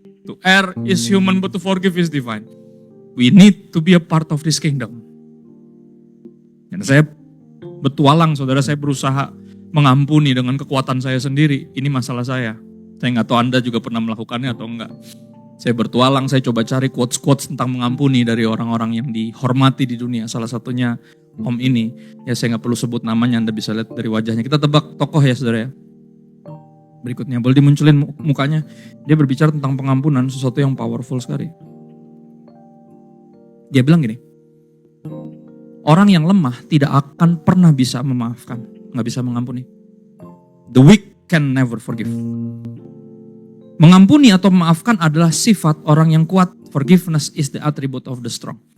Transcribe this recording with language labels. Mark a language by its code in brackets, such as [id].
[en] To err is human but to forgive is divine. We need to be a part of this kingdom. [id] Dan saya bertualang, saudara, saya berusaha mengampuni dengan kekuatan saya sendiri. Ini masalah saya. Saya nggak tahu Anda juga pernah melakukannya atau enggak. Saya bertualang, saya coba cari quotes-quotes tentang mengampuni dari orang-orang yang dihormati di dunia. Salah satunya Om ini, ya saya nggak perlu sebut namanya, Anda bisa lihat dari wajahnya. Kita tebak tokoh ya saudara ya. Berikutnya, boleh dimunculin mukanya. Dia berbicara tentang pengampunan, sesuatu yang powerful sekali. Dia bilang gini, orang yang lemah tidak akan pernah bisa memaafkan, nggak bisa mengampuni. [en] The weak can never forgive. [id] Mengampuni atau memaafkan adalah sifat orang yang kuat. [en] Forgiveness is the attribute of the strong.